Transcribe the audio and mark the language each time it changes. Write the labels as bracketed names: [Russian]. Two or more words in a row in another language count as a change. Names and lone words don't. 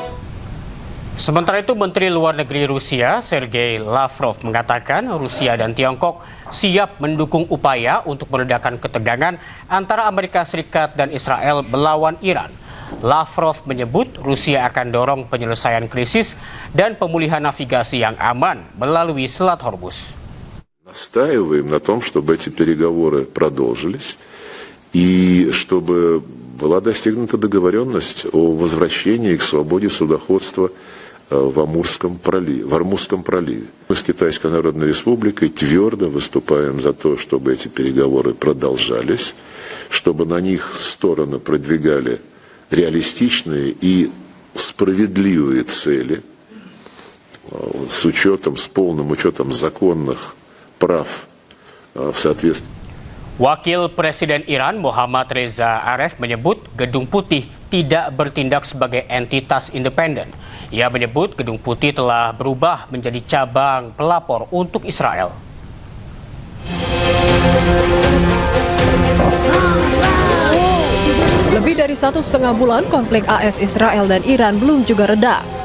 [Indonesian] Sementara itu, Menteri Luar Negeri Rusia, Sergei Lavrov, mengatakan Rusia dan Tiongkok siap mendukung upaya untuk meredakan ketegangan antara Amerika Serikat dan Israel melawan Iran. Lavrov menyebut Rusia akan dorong penyelesaian krisis dan pemulihan navigasi yang aman melalui Selat Hormuz. [Russian] Настаиваем на том, чтобы эти переговоры продолжились и чтобы была достигнута договоренность о возвращении к свободе судоходства в Амурском проливе. Мы с Китайской Народной Республикой твердо выступаем за то, чтобы эти переговоры продолжались, чтобы на них стороны продвигали реалистичные и справедливые цели с полным учетом законных прав в соответствии. [Indonesian] Wakil Presiden Iran Mohammad Reza Aref menyebut Gedung Putih tidak bertindak sebagai entitas independen. Ia menyebut Gedung Putih telah berubah menjadi cabang pelapor untuk Israel. Lebih dari 1,5 bulan konflik AS Israel dan Iran belum juga reda.